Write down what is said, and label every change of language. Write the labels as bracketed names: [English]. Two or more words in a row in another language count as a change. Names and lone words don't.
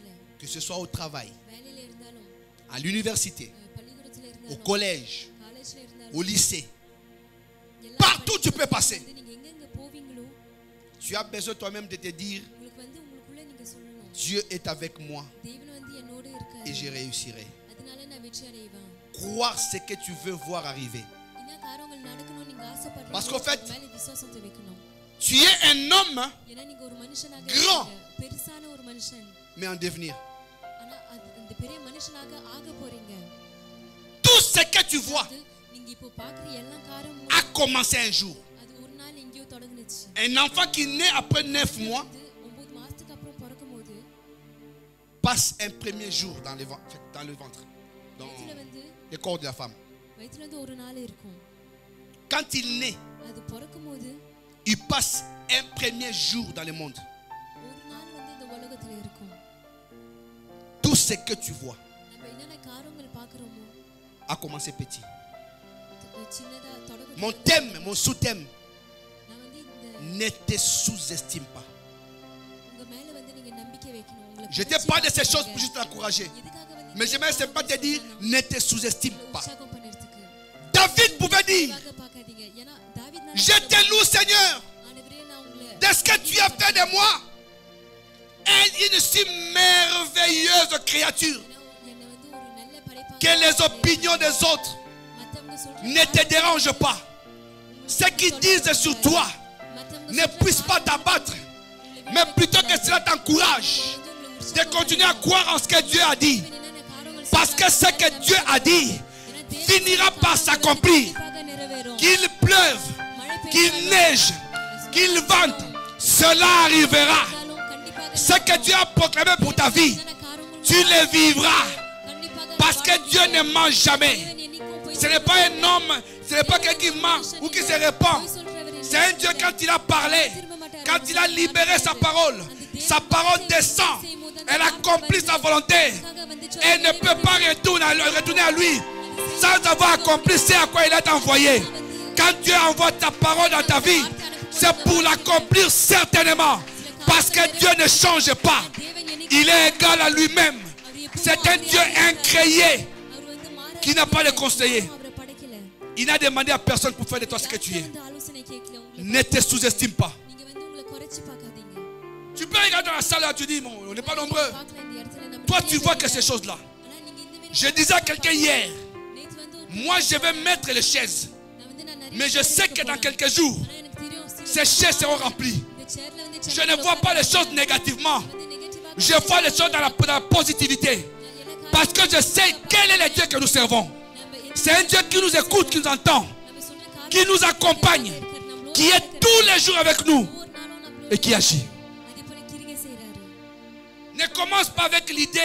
[French] que ce soit au travail, [Tamil] வேலையில இருந்தாலும் [French] à l'université, [Tamil] பள்ளிக்கூடத்துல [French] au [Tamil] இருந்தாலும் [French] collège, [Tamil] காலேஜ்ல இருந்தாலும் [French] au lycée. [Tamil] எல்லா [French] Partout tu peux passer. [Tamil] வந்து நீங்க எங்க போவீங்களோ [French] Tu as besoin toi-même de te dire [Tamil] உங்களுக்கு வந்து உங்களுக்குள்ள நீங்க சொல்லணும் [French] Dieu est avec moi [Tamil] தேவன் வந்து என்னோட இருக்காரு. [French] et je réussirai. [Tamil] அதனால நான் வெற்றி அடைவேன். [French] Croire ce que tu veux voir arriver. [Tamil] என்ன காரியங்கள் நடக்கணும் நீங்க ஆசைப்படுறீங்க. [French] Parce qu'en fait, [Tamil] மேல விசுவாசத்தை வைக்கணும். [French] Tu es un homme, [Tamil] ஏன்னா நீங்க ஒரு மனுஷனாக [French] grand, [Tamil] இருக்கீங்க. பெருசான ஒரு மனுஷன். [French] mais en devenir. [Tamil] ஆனா அந்த பெரிய மனுஷனாக ஆக போறீங்க. [French] Tout ce que tu vois [Tamil] நீங்க இப்போ பார்க்குற எல்லா காரியமும் [French] a commencé un jour. [Tamil] அது ஒரு நாள் எங்கேயோ தொடங்குச்சு. [French] Un enfant qui naît après 9 mois [Tamil] 9 மாசத்துக்கு அப்புறம் பிறக்கும்போது [French] passe un premier jour dans le ventre, dans le corps de la femme. [Tamil] வயித்துல வந்து ஒரு நாள் இருக்கும். [French] Quand il naît, [Tamil] அது பிறக்கும்போது [French] il passe un premier jour dans le monde. [Tamil] ஒரு நாள் வந்து இந்த உலகத்துல இருக்கும். [French] Tout ce que tu vois [Tamil] நம்ம என்னென்ன காரியங்கள் பார்க்கறோமோ [French] a commencé petit. [Tamil] சின்னதா தொடங்குது. [French] Mon thème, mon sous-thème, [Tamil] நான் வந்து இந்த [French] ne te sous-estime pas. [Tamil] உங்க மேல வந்து நீங்க நம்பிக்கை வைக்கணும். [French] Je te parle de ces choses pour juste t'encourager. [Tamil] எதுக்காக வந்து [French] Mais j'aimerais simplement te dire, ne te sous-estime pas. [Tamil] உற்சாகம் பண்ணிருதுக்கு [French] David pouvait dire, [Tamil] பார்க்காதீங்க. ஏன்னா தாவீது [French] je te loue Seigneur [Tamil] ஆண்டவரே நான் உங்களை [French] de ce que tu as fait de moi. Une si merveilleuse créature [Tamil] என்னை வந்து ஒரு நல்ல படைப்பா [French] que les opinions des autres [Tamil] மத்தவங்க சொல்ற [French] ne te dérangent pas. Ce qu'ils disent sur toi [Tamil] மத்தவங்க [French] ne puisse pas t'abattre, mais plutôt que cela t'encourage de continuer à croire en ce que Dieu a dit. [Tamil] என்னென்ன காரியங்கள் [French] Parce que ce que Dieu a dit finira par s'accomplir. [Tamil] செய்வாக நிறைவேறும். [French] Qu'il pleuve, qu'il neige, qu'il vente, cela arrivera. [Tamil] கண்டிப்பாக [French] Ce que Dieu a proclamé pour ta vie, tu le vivras. [Tamil] கண்டிப்பாக [French] Parce que Dieu ne ment jamais. [Tamil] என்னைக்கும் போய் [French] Ce n'est pas un homme, ce n'est pas quelqu'un qui ment ou qui se répand. C'est un Dieu quand il a parlé, quand il a libéré sa parole descend. Elle accomplit sa volonté. Elle ne peut pas retourner à lui sans avoir accompli ce à quoi il a envoyé. Quand Dieu envoie ta parole dans ta vie, c'est pour l'accomplir certainement. Parce que Dieu ne change pas. Il est égal à lui-même. C'est un Dieu incréé qui n'a pas de conseiller. [Tamil] அவரை படைக்கல. [French] Il n'a demandé à personne pour faire de toi ce que tu es. [Tamil] வந்து ஆலோசனை கேட்கல உங்களுக்கு. [French] Ne te sous-estime pas. [Tamil] நீங்க வந்து உங்களை குறைச்சு பார்க்காதீங்க. [French] Tu peux regarder dans la salle et tu dis, bon, on n'est pas nombreux. [Tamil] பார்க்கல இந்த இடத்துல நம்ம [French] Toi, tu vois que ces choses-là. [Tamil] ஆனா நீங்க இந்த மாதிரி [French] Je disais à quelqu'un hier, [Tamil] நேத்து வந்து ஒரு [French] moi je vais mettre les chaises. [Tamil] நான் வந்து நான் நிறைய [French] Mais je sais que dans quelques jours, [Tamil] ஆனா எனக்கு தெரியும் சில [French] ces chaises seront remplies. [Tamil] இந்த சேர்ல வந்து [French] Je ne vois pas les choses négativement. [Tamil] வந்து நெகட்டிவா [French] Je vois les choses dans la positivité. Parce que je sais quel est le Dieu que nous servons. C'est un Dieu qui nous écoute, qui nous entend, [Tamil] நம்ம சொன்ன காரியம் [French] qui nous accompagne, qui est tous les jours avec nous [Tamil] ஒவ்வொரு நாளும் நம்மளோட [French] et qui agit. [Tamil] அதே போல கிரியை செய்றாரு. [French] Ne commence pas avec l'idée